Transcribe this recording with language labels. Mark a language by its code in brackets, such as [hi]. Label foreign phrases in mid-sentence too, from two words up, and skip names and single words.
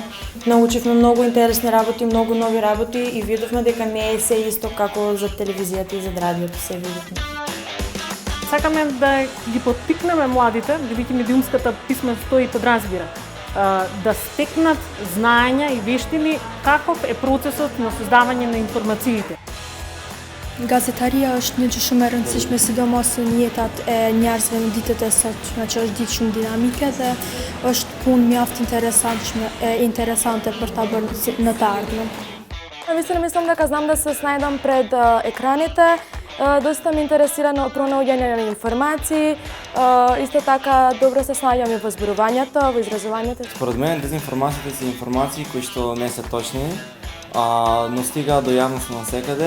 [mk] Научивме многу интересни работи, многу нови работи и видовме дека не е се исто како за телевизијата и за радиото се видовме. Сакаме да ги поттикнеме младите, бидејќи медиумската писменост и подразбира, да стекнат знаења и вештини каков е процесот на создавање на информациите. [sq] Gazetarija është një që shumë e rëndësishme sidomos në jetat e njerëzve në ditët e sotme, që është ditë shumë dinamike dhe është punë mjaft interesante për ta bërë në të ardhmen. [mk] Наистина мислам дека знам да се снајдам пред екраните. Доста ме интересира пронаоѓање на информации. Исто така добро се снаѓам и во зборувањето, во изразувањето. Според мен дезинформациите се информации кои што не се точни, но стигаат до јавност навсекаде.